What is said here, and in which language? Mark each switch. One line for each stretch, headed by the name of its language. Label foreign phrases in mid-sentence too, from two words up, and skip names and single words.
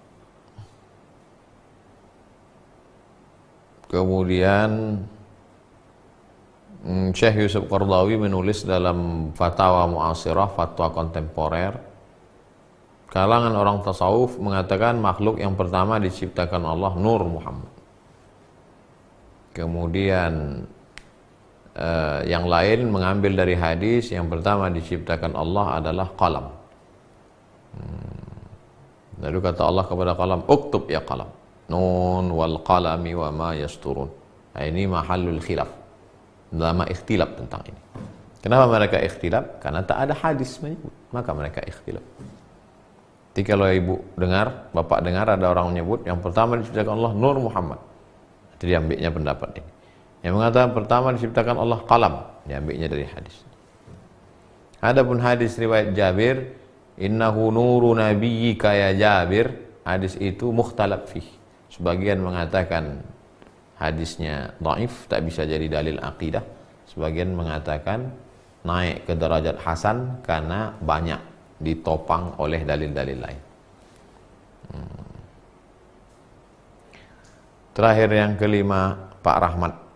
Indonesian: Kemudian Syekh Yusuf Qardawi menulis dalam Fatwa Mu'asirah, fatwa kontemporer, kalangan orang tasawuf mengatakan makhluk yang pertama diciptakan Allah Nur Muhammad. Kemudian yang lain mengambil dari hadis yang pertama diciptakan Allah adalah qalam. Lalu kata Allah kepada qalam,
Arabic: اكتب يا قلم ن والقلم وما يسطرون.
Indonesian: Ini
Arabic: محل الخلاف,
Indonesian: lama ikhtilaf tentang ini. Kenapa mereka ikhtilaf? Karena tak ada hadis menyebut, maka mereka ikhtilaf. Jadi kalau ibu dengar, bapak dengar ada orang menyebut yang pertama diciptakan Allah Nur Muhammad, jadi ambilnya pendapat ini. Yang mengatakan pertama diciptakan Allah qalam, diambilnya dari hadis. Adapun hadis riwayat Jabir,
Arabic: إنه نور نبيك يا جابر,
Indonesian: hadis itu
Arabic: مختلف فيه.
Indonesian: Sebagian mengatakan hadisnya dhaif, tak bisa jadi dalil akidah. Sebagian mengatakan naik ke derajat hasan karena banyak ditopang oleh dalil-dalil lain. Terakhir yang kelima, Pak Rahmat.